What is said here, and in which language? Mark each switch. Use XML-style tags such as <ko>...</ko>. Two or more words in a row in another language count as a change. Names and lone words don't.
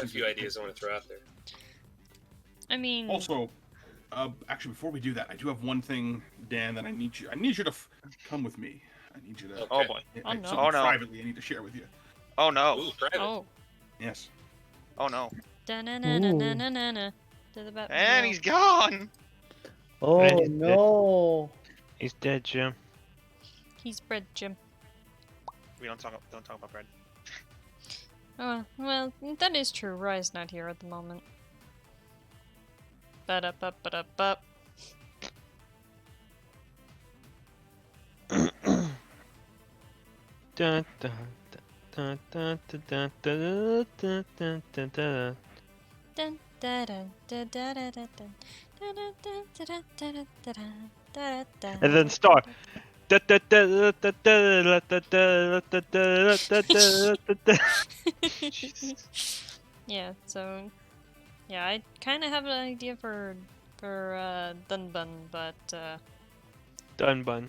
<en>got a few ideas I want to throw out there. I mean, Also, actually, before we do that, I do have one thing, Dan, that I need you to come with me. I need you to. Okay. Oh boy. Oh, no. Something Oh, no. privately I need to share with you. Oh no. Ooh, private. oh. Yes. Oh no. Da-na-na-na-na-na-na. To the Batman And wheel. he's gone. Oh Right. no! He's dead, Jim. He's bread, Jim. We don't talk about bread. Oh, well, that is true. Rye's not here at the moment. Ba-da-ba-ba-da-ba. Dun, dun, dun, dun, dun, dun, dun, dun, dun, dun, dun. Dun, da-dun, da-da-da-da-dun. Da-da-da-da-da-da-da-da. Da-da-da. And then start. Da, da, da, da, da, da, da, da, da, da, da, da, da. Yeah, so yeah, I kind of have an idea for Dunbun, but Done bun.</en>